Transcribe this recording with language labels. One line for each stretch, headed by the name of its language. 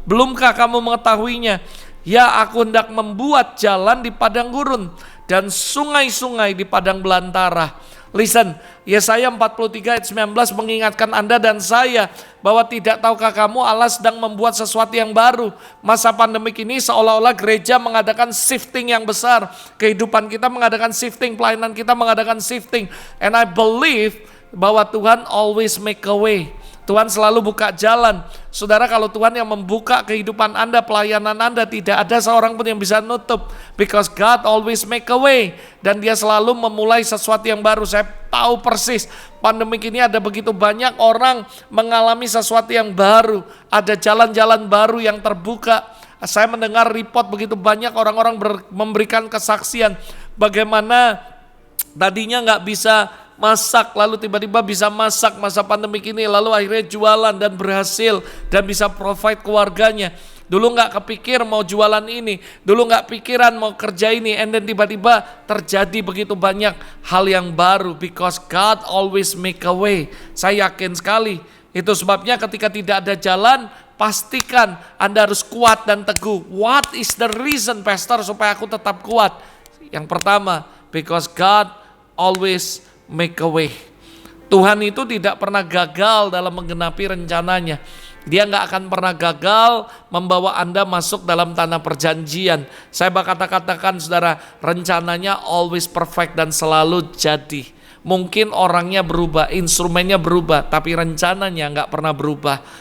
Indonesian: Belumkah kamu mengetahuinya? Ya, aku hendak membuat jalan di padang gurun dan sungai-sungai di padang belantara. Listen, Yesaya 43 ayat 19 mengingatkan Anda dan saya bahwa tidak tahukah kamu Allah sedang membuat sesuatu yang baru. Masa pandemik ini seolah-olah gereja mengadakan shifting yang besar. Kehidupan kita mengadakan shifting, pelayanan kita mengadakan shifting.
English: And I believe
Indonesian: bahwa Tuhan
English: always make a way.
Indonesian: Tuhan selalu buka jalan. Saudara, kalau Tuhan yang membuka kehidupan Anda, pelayanan Anda, tidak ada seorang pun yang bisa nutup.
English: Because God always make a way.
Indonesian: Dan dia selalu memulai sesuatu yang baru. Saya tahu persis, pandemik ini ada begitu banyak orang mengalami sesuatu yang baru. Ada jalan-jalan baru yang terbuka. Saya mendengar report begitu banyak orang-orang memberikan kesaksian. Bagaimana tadinya gak bisa masak, lalu tiba-tiba bisa masak masa pandemik ini, lalu akhirnya jualan dan berhasil dan bisa provide keluarganya. Dulu gak kepikir mau jualan ini, dulu gak pikiran mau kerja ini,
English: and then
Indonesian: tiba-tiba terjadi begitu banyak hal yang baru,
English: because God always make a way.
Indonesian: Saya yakin sekali, itu sebabnya ketika tidak ada jalan, pastikan Anda harus kuat dan teguh.
English: What is the reason, Pastor,
Indonesian: supaya aku tetap kuat? Yang pertama,
English: because God always make a way.
Indonesian: Tuhan itu tidak pernah gagal dalam menggenapi rencananya. Dia gak akan pernah gagal membawa Anda masuk dalam tanah perjanjian. Saya bakal katakan, saudara, rencananya
English: always perfect
Indonesian: dan selalu jadi. Mungkin orangnya berubah, instrumennya berubah, tapi rencananya gak pernah berubah.